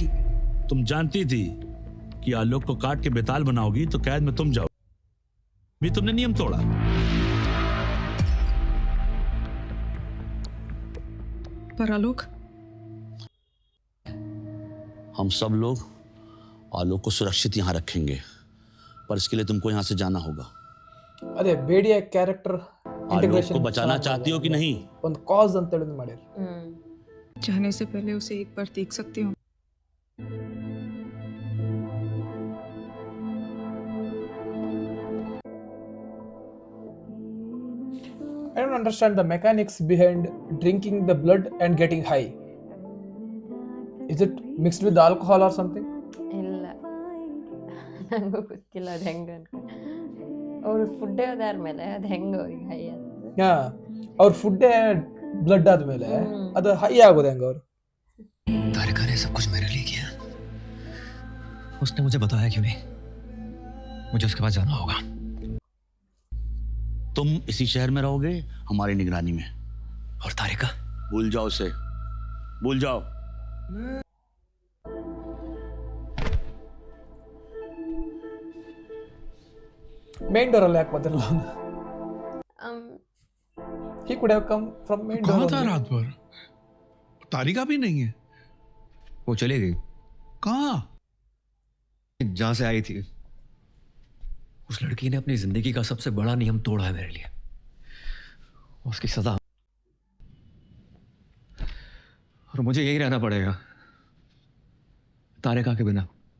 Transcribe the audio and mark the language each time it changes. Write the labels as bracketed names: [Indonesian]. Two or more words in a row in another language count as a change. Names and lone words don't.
[Hindi] तुम जानती थी कि आलोक को काट के बेताल बनाओगी तो कैद में तुम जाओ, भी तुमने नियम तोड़ा। पर आलोक, हम सब लोग आलोक को सुरक्षित यहाँ रखेंगे, पर इसके लिए तुमको यहाँ से जाना होगा। [Kannada] ಅದೇ ಬೇಡಿಯ ಕ್ಯಾರೆಕ್ಟರ್ [Hindi] आलोक ಇಂಟಿಗ್ರೇಷನ್ को बचाना चाहती हो कि नहीं? [Kannada] ಒಂದು ಕಾಸ್ ಅಂತ ಹೇಳಿ ಮಾಡ್ಯಾರ. [Hindi] जाने से पहले उसे एक बार देख सकती हूँ? [English] I don't understand the mechanics behind drinking the blood and getting high. Is it mixed with alcohol or something? [Kannada] ಇಲ್ಲ ನಂಗೂ ಗೊತ್ತಿಲ್ಲ ಅದು ಹೆಂಗ ಅನ್ಕೊಂಡು ಅವ್ರು ಫುಡ್ಡೇ ಅದಾರ ಮೇಲೆ ಅದು ಹೆಂಗ ಅವ್ರಿಗೆ ಹೈ ಆಗ್ತದೆ. [English] Yeah. [Kannada] ಅವ್ರ ಫುಡ್ಡೇ ಬ್ಲಡ್ ಆದ್ಮೇಲೆ ಅದು ಹೈ ಆಗೋದು ಹೆಂಗ ಅವ್ರು? [Hindi] तारिका ने सब कुछ मेरे लिए किया. उसने मुझे बताया क्यों नहीं? मुझे उसके पास जाना होगा. तुम इसी शहर में रहोगे हमारी निगरानी में। और तारिका? भूल जाओ उसे, भूल जाओ। [English] main door [Kannada] ಅಲ್ಲಿ ಯಾಕೆ ಬಂದಿರಲ್ಲ? [English] He could have come from main door. [Hindi] कहाँ था [English] only. [Hindi] रात भर? तारिका भी नहीं है। वो चली गई कहाँ? जहां से आई थी. उस लड़की ने अपनी जिंदगी का सबसे बड़ा नियम तोड़ा है मेरे लिए. उसकी सजा, और मुझे यही रहना पड़ेगा तारिका के बिना.